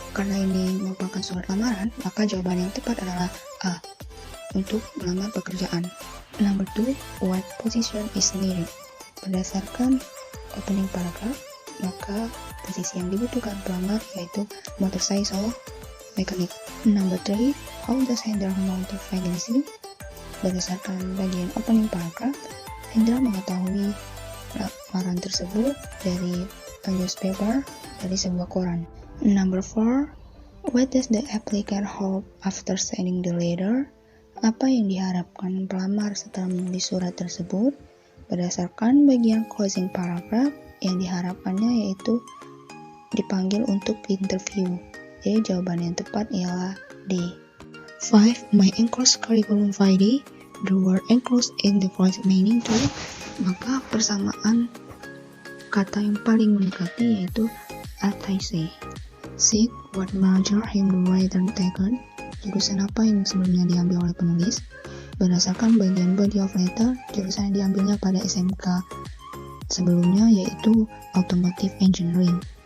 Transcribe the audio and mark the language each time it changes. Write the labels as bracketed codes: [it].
[id] Karena ini merupakan surat lamaran, maka jawaban yang tepat adalah A. Untuk melamar pekerjaan. [en] Number 2. What position is needed? [id] Berdasarkan opening paragraph, maka posisi yang dibutuhkan pelamar yaitu [en] motorcycle mechanic. Number 3. How does Hendra know the vacancy? [id] Berdasarkan bagian opening paragraph, Hendra mengetahui lamaran tersebut dari newspaper, dari sebuah koran. [en] Number 4. What does the applicant hope after signing the letter? [id] Apa yang diharapkan pelamar setelah menulis surat tersebut? Berdasarkan bagian closing paragraph, yang diharapkannya yaitu dipanggil untuk interview. Jadi jawaban yang tepat ialah D. [en] 5. My enclosed curriculum vitae. The word enclosed in the first meaning to. [id] Maka persamaan kata yang paling mendekati yaitu attaché. 6. [en] What major have the writer taken? [id] Jurusan apa yang sebelumnya diambil oleh penulis? Berdasarkan bagian body of letter, jurusan yang diambilnya pada SMK sebelumnya yaitu automotive engineering.